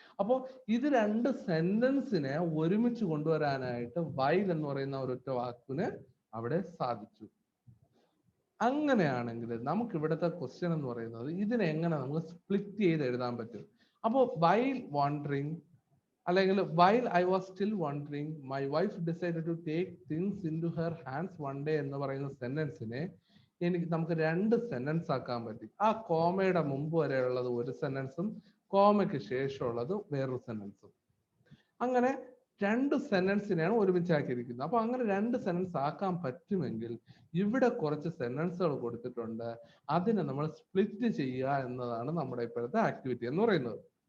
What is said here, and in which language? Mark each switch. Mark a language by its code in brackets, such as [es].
[ml] അപ്പോൾ ഇത് രണ്ട് സെന്റൻസിനെ ഒരുമിച്ച് കൊണ്ടുവരാനായിട്ട് while എന്ന് പറയുന്ന ഒരൊറ്റ വാക്കിന് അവിടെ സാധിച്ചു. അങ്ങനെയാണെങ്കിൽ നമുക്ക് ഇവിടുത്തെ ക്വസ്റ്റ്യൻ എന്ന് പറയുന്നത് ഇതിനെ എങ്ങനെ നമുക്ക് സ്പ്ലിറ്റ് ചെയ്ത് എഴുതാൻ പറ്റും. അപ്പോൾ [en] while wondering അല്ലെങ്കിൽ while I was still wondering my wife decided to take things into her hands one day [ml] എന്ന് പറയുന്ന സെന്റൻസിനെ നമുക്ക് രണ്ട് സെന്റൻസ് ആക്കാൻ പറ്റി. ആ കോമയുടെ മുമ്പ് വരെയുള്ളത് ഒരു സെന്റൻസും കോമയ്ക്ക് ശേഷമുള്ളത് വേറൊരു സെന്റൻസും. അങ്ങനെ രണ്ട് സെന്റൻസിനെയാണ് ഒരുമിച്ചാക്കിയിരിക്കുന്നത്. അപ്പൊ അങ്ങനെ രണ്ട് സെന്റൻസ് ആക്കാൻ പറ്റുമെങ്കിൽ ഇവിടെ കുറച്ച് സെന്റൻസുകൾ കൊടുത്തിട്ടുണ്ട്, അതിനെ നമ്മൾ സ്പ്ലിറ്റ് ചെയ്യുക എന്നതാണ് നമ്മുടെ ഇപ്പോഴത്തെ ആക്ടിവിറ്റി എന്ന് പറയുന്നത്.